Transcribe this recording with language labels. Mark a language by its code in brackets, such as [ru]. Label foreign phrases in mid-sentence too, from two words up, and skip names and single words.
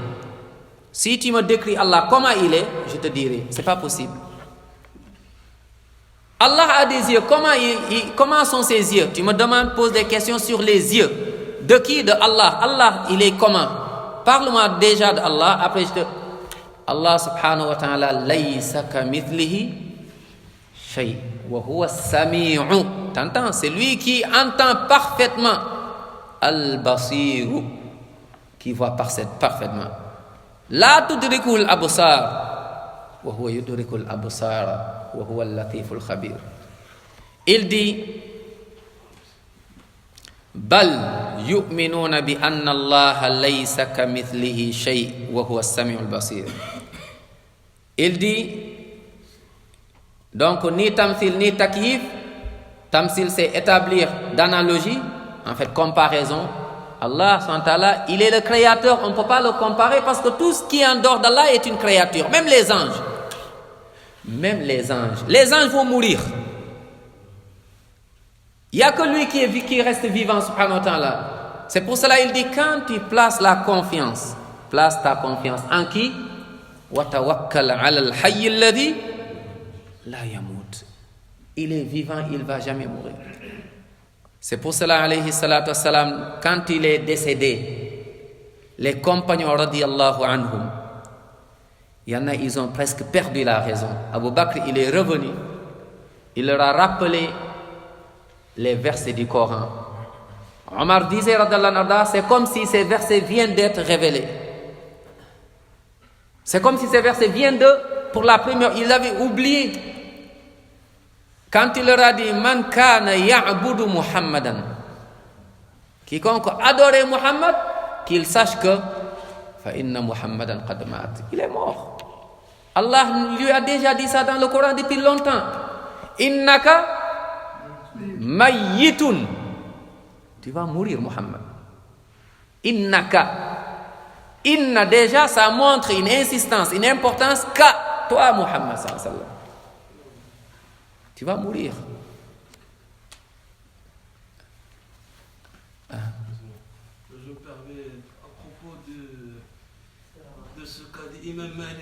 [fr] Si tu me décris Allah comment il est, je te dirai, c'est pas possible. Allah a des yeux, comment sont ses yeux? Tu me demandes, pose des questions sur les yeux. De qui? De Allah. Allah, il est comment? Parle-moi déjà de Allah, après je te... [ar] الله سبحانه وتعالى ليس كمثله شيء وهو السميع. [fr] T'entends? C'est lui qui entend parfaitement. Al-basiru, qui voit parfaitement. [ar] لا تدركه الأبصار وهو يدرك الأبصار. [fr] Il dit [ar] بل يؤمنون بأن الله ليس كمثله شيء وهو السميع البصير. [fr] Il dit donc ni tamthil ni takyif. Tamthil c'est établir d'analogie, en fait comparaison. Allah [ar] سبحانه وتعالى, [fr] il est le créateur, on ne peut pas le comparer parce que tout ce qui est en dehors d'Allah est une créature, même les anges. Même les anges vont mourir. Il n'y a que lui qui reste vivant, [ar] سبحانه وتعالى. [fr] C'est pour cela qu'il dit, quand tu places ta confiance en qui? [ar] وتوكل على الحي الذي لا يموت. [fr] Il est vivant, il ne va jamais mourir. C'est pour cela, [ar] عليه الصلاة والسلام, [fr] quand il est décédé, les compagnons [ar] رضي الله عنهم, [fr] il y en a, ils ont presque perdu la raison. Abu Bakr, il est revenu. Il leur a rappelé les versets du Coran. Omar disait, c'est comme si ces versets viennent d'être révélés. C'est comme si ces versets viennent pour la première. Il avait oublié. Quand il leur a dit, [ar] من كان يعبد محمدا. [fr] Quiconque adorait Muhammad, qu'il sache que [ar] فإن محمدا قد مات. [fr] Il est mort. Allah lui a déjà dit ça dans le Coran depuis longtemps. [ar] إنك ميت. [fr] Tu vas mourir, Muhammad. Innaka. Inna déjà, ça montre une insistance, une importance qu'à toi, Muhammad [ar] صلى الله عليه وسلم. [fr] Tu vas mourir. Je permets à propos de ce qu'a dit Imam Malik.